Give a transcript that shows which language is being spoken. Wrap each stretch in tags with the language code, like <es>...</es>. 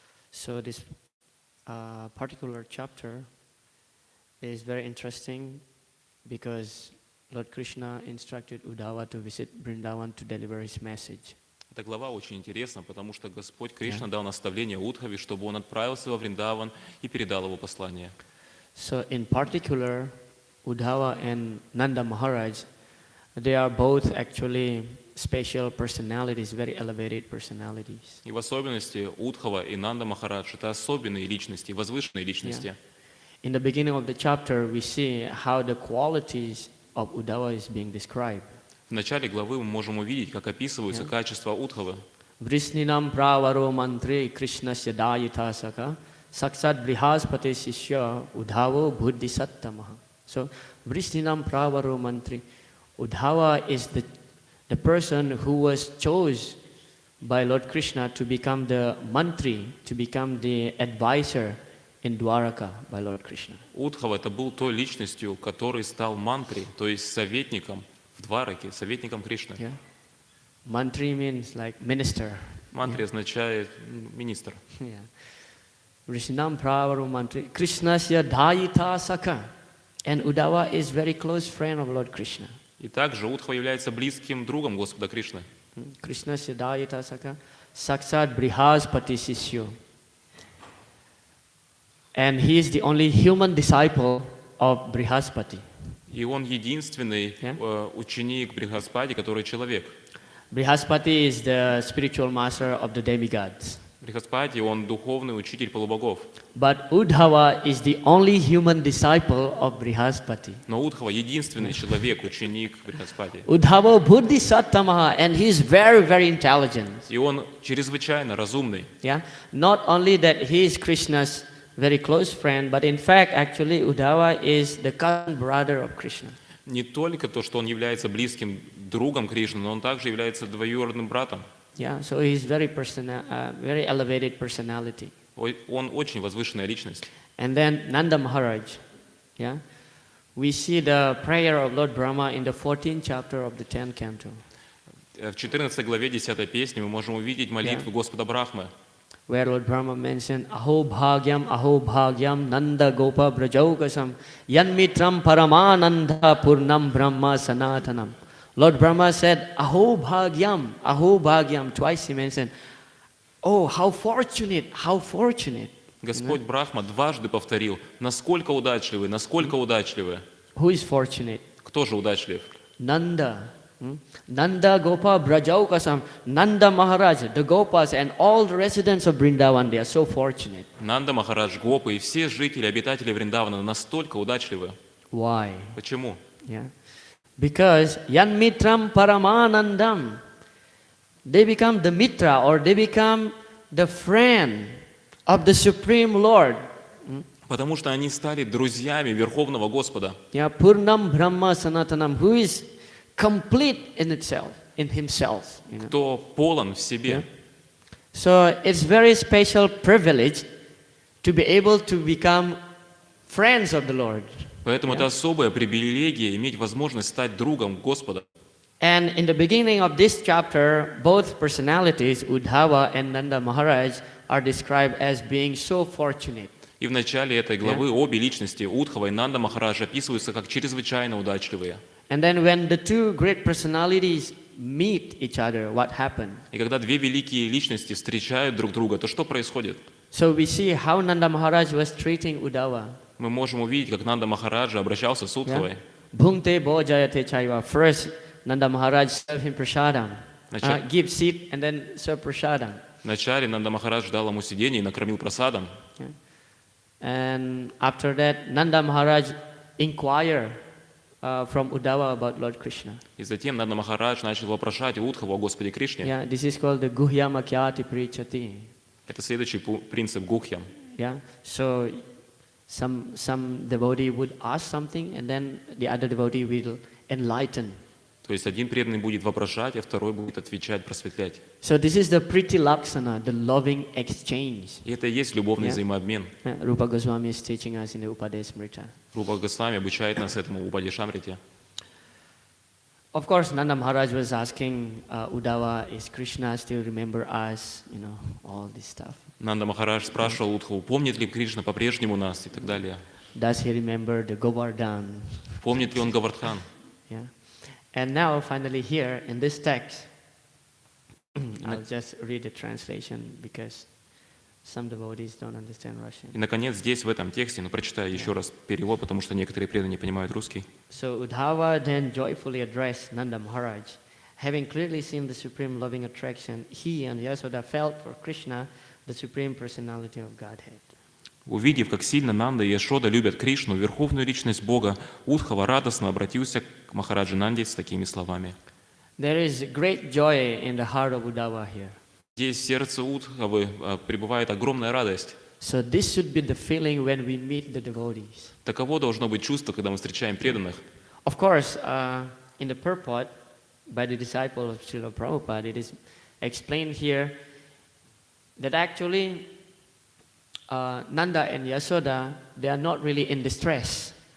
<en>So this particular chapter is very interesting because Lord Krishna instructed Uddhava to visit Vrindavan to deliver his message.</en> <ru>Эта глава очень интересна, потому что Господь Кришна дал наставление Удхаве, чтобы он отправился во Вриндаван и передал его послание.</ru> <en>So in particular, Uddhava and Nanda Maharaj, they are both actually special personalities, very elevated personalities.</en> <ru>И в особенности Удхава и Нанда Махарадж – это особенные личности, возвышенные личности.</ru> <en>In the beginning of the chapter, we see how the qualities of Uddhava is being described.</en> <ru>В начале главы мы можем увидеть, как описываются качества Удхавы.</ru> <sa>Vrisninam pravaro mantri krishnasya dayitasaka saksat brihaspati sishya Uddhavo buddhisattamaha.</sa> <en>So</en> <sa>Vrisninam pravaro mantri,</sa> <en>Uddhava is the person who was chosen by Lord Krishna to become the mantri, to become the advisor in Dwaraka by Lord Krishna.</en> <ru>Удхава – это был той личностью, который стал мантри, то есть советником в Двараке, советником Кришны.</ru> <en>Yeah. Mantri means like minister.</en> <ru>Мантри означает министр.</ru> <sa>Yeah. Vrishnam Pravaru Mantri Krishnasya Dayita Saka.</sa> <en>And Uddhava is very close friend of Lord Krishna.</en> <ru>И также Удхава является близким другом Господа Кришны.</ru> <sa>Krishnasya Dayita Saka Saksat Brihaspati Sishyo.</sa> <en>And he is the only human disciple of Brihaspati.</en> <ru>И он единственный ученик Брихаспати, который человек.</ru> <en>Brihaspati is the spiritual master of the demigods.</en> <ru>Брихаспати, он духовный учитель полубогов.</ru> <en>But Uddhava is the only human disciple of Brihaspati.</en> <ru>Но Удхава единственный человек, ученик Брихаспати.</ru> <en>Uddhava Buddhisattamaha, and he is very, very intelligent.</en> <ru>И он чрезвычайно разумный.</ru> <en>Yeah, not only that he is Krishna's very close friend, but in fact, actually, Uddhava is the cousin brother of Krishna.</en> <ru>Не только то, что он является близким другом Кришны, но он также является двоюродным братом.</ru> <en>Yeah, so he's very very elevated personality.</en> <ru>Он очень возвышенная личность.</ru> <en>And then Nanda Maharaj, yeah, we see the prayer of Lord Brahma in the 14th chapter of the 10th canto.</en> <ru>В 14 главе 10 песни мы можем увидеть молитву Господа Брахмы,</ru> <en>where Lord Brahma mentioned</en> <sa>Aho Bhagyam Nanda Gopa Brajaukasam Yanmitram Paramananda Purnam Brahma Sanatanam.</sa> <en>Lord Brahma said,</en> <sa>Aho Bhagyam.</sa> <en>Twice he mentioned, oh, how fortunate.</en> <ru>Господь Брахма дважды повторил, насколько удачливы.</ru> <en>Who is fortunate?</en> <ru>Кто же удачлив?</ru> <en>Nanda.</en> <sa>Nanda Gopa Brajaukasam,</sa> <en>Nanda Maharaj, the Gopas and all the residents of Vrindavan, they are so fortunate.</en> <ru>Нанда Махарадж, Гопа и все жители, обитатели Вриндавана настолько удачливы.</ru> <en>Why?</en> <ru>Почему?</ru> <en>Yeah. Because</en> <sa>Yan Mitram Paramanandam,</sa> <en>they become the Mitra or they become the friend of the Supreme Lord.</en> <ru>Потому что они стали друзьями Верховного Господа.</ru> <en>Yeah,</en> <sa>Purnam Brahma Sanatanam,</sa> <en>who is complete in himself. You know?</en> <ru>Кто полон в себе.</ru> <en>Yeah. So it's very special privilege to be able to become friends of the Lord.</en> <ru>Поэтому это особая привилегия иметь возможность стать другом Господа.</ru> <en>And in the beginning of this chapter, both personalities, Uddhava and Nanda Maharaj, are described as being so fortunate.</en> <ru>И в начале этой главы обе личности, Удхава и Нанда Махарадж, описываются как чрезвычайно удачливые.</ru> <en>And then when the two great personalities meet each other, what happened?</en> <ru>И когда две великие личности встречают друг друга, то что происходит?</ru> <en>So we see how Nanda Maharaj was treating Uddhava.</en> <ru>Мы можем увидеть, как Нанда Махараджа обращался с Удхавой.</ru> <sa>Bhungte bhojayate chaiva.</sa> <en>First, Nanda Maharaj served him prasadam. Give seat and then serve prasadam.</en> <ru>Вначале Нанда Махарадж дал ему сиденье и накормил прасадом.</ru> <en>And after that, Nanda Maharaj inquired from Uddhava about Lord Krishna.</en> <ru>И затем Нанда Махарадж начал вопрошать Удхаву о Господе Кришне.</ru> <en>Yeah, this is called the</en> <sa>guhyamakyati prichati.</sa> <ru>Это следующий принцип гухьям.</ru> <en>Yeah, so some devotee would ask something, and then the other devotee will enlighten.</en> <ru>То есть один преданный будет вопрошать, а второй будет отвечать, просветлять.</ru> <en>So this is the priti laksana, the loving exchange.</en> <ru>И это и есть любовный взаимообмен.</ru> <en>Rupa Goswami is teaching us in the Upadesmrita.</en> <ru>Рупа Госвами обучает нас этому в Упадешамрите.</ru> <en>Of course, Nanda Maharaj was asking Uddhava, is Krishna still remember us? You know, all this stuff.</en> <ru>Нанда Махарадж спрашивал Удхаву, помнит ли Кришна по-прежнему нас и так далее.</ru> <en>Does he remember the Govardhan?</en> <ru>Помнит ли он Говардхан?</ru> <en>Yeah. And now, finally, here in this text, I'll just read the translation because some devotees don't understand Russian.</en> <ru>И, наконец, здесь, в этом тексте, прочитаю еще раз перевод, потому что некоторые преданные не понимают русский.</ru> <en>So Uddhava then joyfully addressed Nanda Maharaj. Having clearly seen the supreme loving attraction, he and Yasoda felt for Krishna, the supreme personality of Godhead.</en> <ru>Увидев, как сильно Нанда и Яшода любят Кришну, верховную личность Бога, Удхава радостно обратился к Махараджи Нанде с такими словами.</ru> <en>There is great joy in the heart of Uddhava here.</en> <ru>Здесь в сердце Удхавы пребывает огромная радость.</ru> <en>So this should be the feeling when we meet the devotees.</en> <ru>Таково должно быть чувство, когда мы встречаем преданных.</ru> <en>Of course, in the purport by the disciple of Srila Prabhupada, it is explained here that actually Nanda and Yasoda, they are not really in distress.</en>